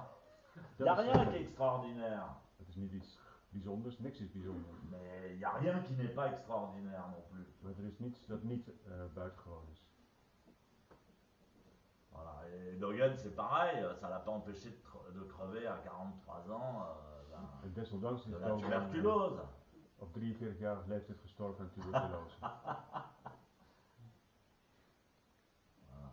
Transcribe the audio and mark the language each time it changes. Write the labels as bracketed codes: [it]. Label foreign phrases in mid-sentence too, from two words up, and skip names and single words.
[fr] Il [nl] Dat [fr] n'y a [nl] is [fr] rien [nl] zazen. [fr] qui est extraordinaire. [nl] Het is niet iets bijzonders, niks is bijzonder. [fr] Mais il n'y a rien qui n'est pas extraordinaire non plus. [nl] Maar er is niets dat niet buitengewoon is. [fr] Voilà. Et Dogen, c'est pareil, ça l'a pas empêché de crever à 43 ans [nl] En desondanks is [fr] de la [nl] Dogen [fr] tuberculose. [nl] op 43-jarige leeftijd gestorven aan tuberculose. [fr] Voilà.